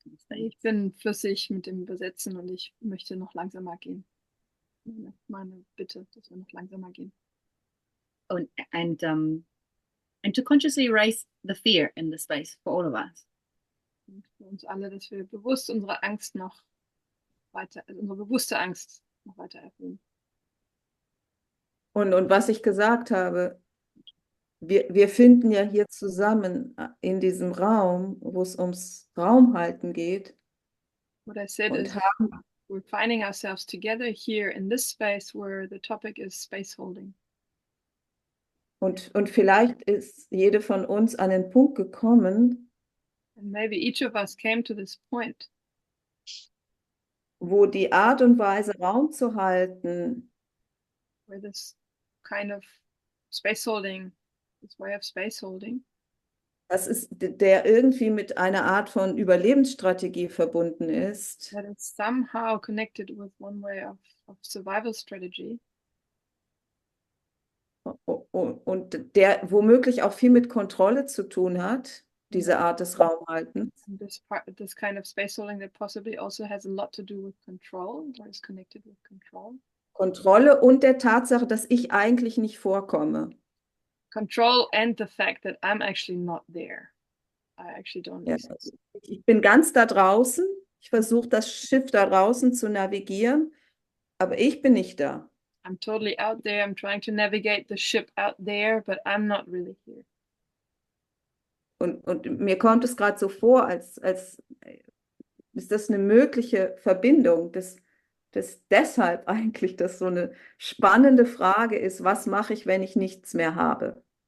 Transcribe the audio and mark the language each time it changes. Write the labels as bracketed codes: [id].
[de] Ich bin flüssig mit dem Übersetzen und ich möchte noch langsamer gehen. meine Bitte, dass wir noch langsamer gehen. [en] And to consciously erase the fear in the space for all of us. [de] Und für uns alle, dass wir bewusst unsere Angst noch weiter, also unsere bewusste Angst noch weiter erhöhen. Und was ich gesagt habe, wir finden ja hier zusammen in diesem Raum, wo es ums Raumhalten geht. [en] What I said [de] Und [en] is we're finding ourselves together here in this space where the topic is space holding. [de] Und vielleicht ist jede von uns an den Punkt gekommen, [en] And maybe each of us came to this point [de] wo die Art und Weise, Raum zu halten, [en] where this kind of space holding, this way of space holding, [de] das ist, der irgendwie mit einer Art von Überlebensstrategie verbunden ist. [en] that is somehow connected with one way of survival strategy. [de] Und der womöglich auch viel mit Kontrolle zu tun hat, diese Art des Raumhaltens. [en] And this kind of space holding that possibly also has a lot to do with control, or is connected with control. [de] Kontrolle und der Tatsache, dass ich eigentlich nicht vorkomme. [en] Control and the fact that I'm actually not there. I actually don't [de] Ja, [en] exist. [de] ich bin ganz da draußen, ich versuche das Schiff da draußen zu navigieren, aber ich bin nicht da. [en] I'm totally out there. I'm trying to navigate the ship out there, but I'm not really here. [de] Und mir kommt es gerade so vor, als ist das eine mögliche Verbindung, dass deshalb eigentlich das so eine spannende Frage ist, was mache ich, wenn ich nichts mehr habe?